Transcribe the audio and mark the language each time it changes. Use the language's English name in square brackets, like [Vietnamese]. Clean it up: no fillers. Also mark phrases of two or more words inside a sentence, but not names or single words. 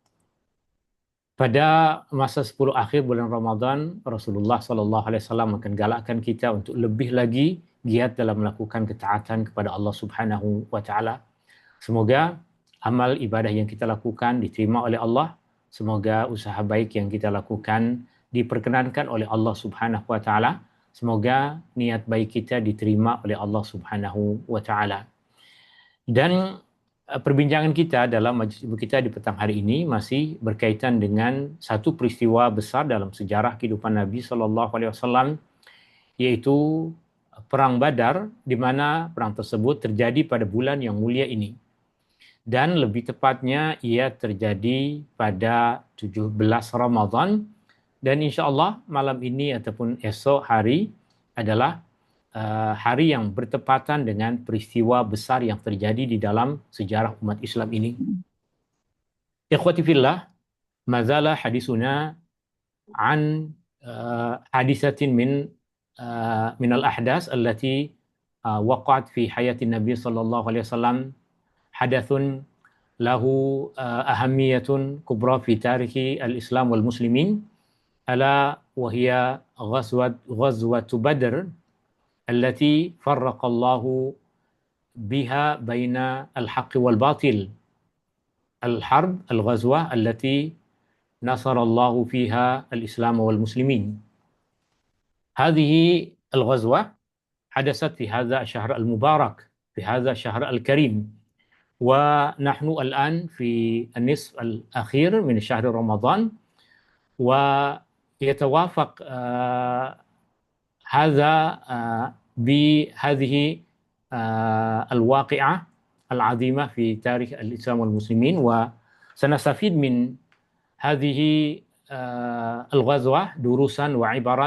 [Malay] Pada masa 10 akhir bulan Ramadan, Rasulullah [Arabic] صلى الله عليه وسلم [Malay] akan galakkan kita untuk lebih lagi giat dalam melakukan ketaatan kepada Allah [Arabic] سبحانه وتعالى. [Malay] Semoga amal ibadah yang kita lakukan diterima oleh Allah. Semoga usaha baik yang kita lakukan diperkenankan oleh Allah [Arabic] سبحانه وتعالى. [Malay] Semoga niat baik kita diterima oleh Allah [Arabic] سبحانه وتعالى. [Malay] Dan perbincangan kita dalam majlis ilmu kita di petang hari ini masih berkaitan dengan satu peristiwa besar dalam sejarah kehidupan Nabi [Arabic] صلى الله عليه وسلم, [Malay] yaitu perang Badar, di mana perang tersebut terjadi pada bulan yang mulia ini. Dan lebih tepatnya ia terjadi pada 17 Ramadan, dan [Arabic] إن شاء الله [Malay] malam ini ataupun esok hari adalah hari yang bertepatan dengan peristiwa besar yang terjadi di dalam sejarah umat Islam ini. [Arabic] إخوتي في الله, مازال حديثنا عن حادثة من الأحداث التي وقعت في حياة النبي صلى الله عليه وسلم، حدث له أهمية كبرى في تاريخ الإسلام والمسلمين، ألا وهي غزوة بدر التي فرق الله بها بين الحق والباطل. الحرب الغزوة التي نصر الله فيها الإسلام والمسلمين. هذه الغزوة حدثت في هذا الشهر المبارك، في هذا الشهر الكريم، ونحن الآن في النصف الأخير من شهر رمضان، ويتوافق هذا بهذه الواقعة العظيمة في تاريخ الإسلام والمسلمين، وسنستفيد من هذه الغزوة دروسا وعبرا.